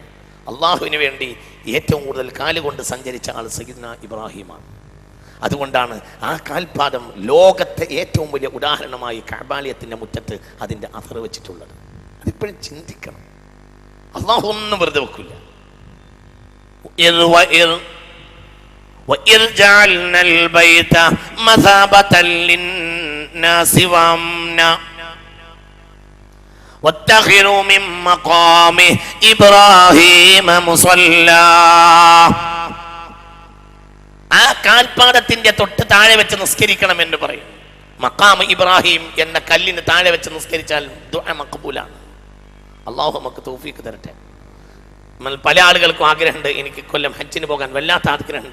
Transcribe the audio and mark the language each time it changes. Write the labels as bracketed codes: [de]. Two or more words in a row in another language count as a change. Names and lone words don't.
[ml] അള്ളാഹുവിന് വേണ്ടി ഏറ്റവും കൂടുതൽ കാലുകൊണ്ട് സഞ്ചരിച്ച ആൾ സയ്യിദുനാ ഇബ്രാഹിമാണ്. അതുകൊണ്ടാണ് ആ കാൽപാദം ലോകത്തെ ഏറ്റവും വലിയ ഉദാഹരണമായി കഅബാലയത്തിന്റെ മുറ്റത്ത് അതിന്റെ അഥർ വെച്ചിട്ടുള്ളത്. അതിപ്പോഴും ചിന്തിക്കണം. അള്ളാഹു ഒന്നും വെറുതെ വെക്കില്ല. [ar] وَإِذْ جَعَلْنَا الْبَيْتَ مَثَابَةً لِلنَّاسِ وَأَمْنًا وَاتَّخِذُوا مِن مَّقَامِ إِبْرَاهِيمَ مُصَلًّى. [ml] ആ കാൽപാദത്തിന്റെ തൊട്ട് താഴെ വെച്ച് നിസ്കരിക്കണം എന്ന് പറയും. മഖാം ഇബ്രാഹിം എന്ന കല്ലിന് താഴെ വെച്ച് നിസ്കരിച്ചാൽ ദുആ മഖ്ബൂലാണ്. അള്ളാഹു നമുക്ക് തൗഫീഖ് തരട്ടെ. പല ആളുകൾക്കും ആഗ്രഹമുണ്ട്, എനിക്ക് കൊല്ലം ഹജ്ജിന് പോകാൻ വല്ലാത്ത ആഗ്രഹമുണ്ട്.